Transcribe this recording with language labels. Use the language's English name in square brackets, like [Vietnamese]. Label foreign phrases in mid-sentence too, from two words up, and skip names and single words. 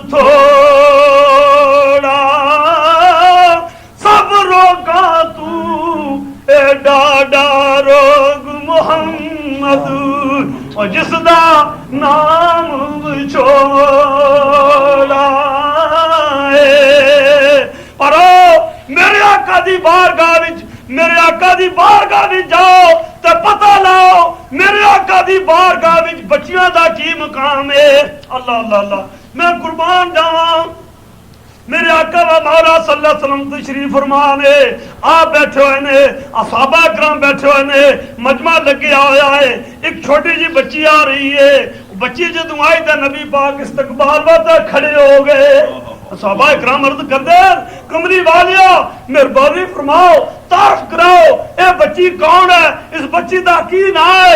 [Punjabi] تھوڑا، سب روگا تو اے ڈاڈھا روگ محمد، اور جسدا نام وچھوڑا پر میرے آقا دی بارگاہ وچ، میرے آقا دی بارگاہ وچ جاؤ تے پتا لاؤ میرے آقا دی بارگاہ وچ بچیاں دا کی مقام ہے. اللہ اللہ اللہ، میں قربان جاواں۔ میرے آقا و مولا [Arabic] صلى الله عليه وسلم [Punjabi] تشریف فرما نے، آپ بیٹھے ہوئے نے، اصحابہ کرام بیٹھے ہوئے نے، مجمع لگے آیا ہے. اک چھوٹی جی بچی آ رہی ہے، بچی جدوں آئی تو نبی پاک استقبال واسطے کھڑے ہو گئے. صحابہ اکرام عرض کردے، کملی والیا مہربانی فرماؤ، تعارف کراؤ، یہ بچی کون ہے، اس بچی دا کی نا ہے.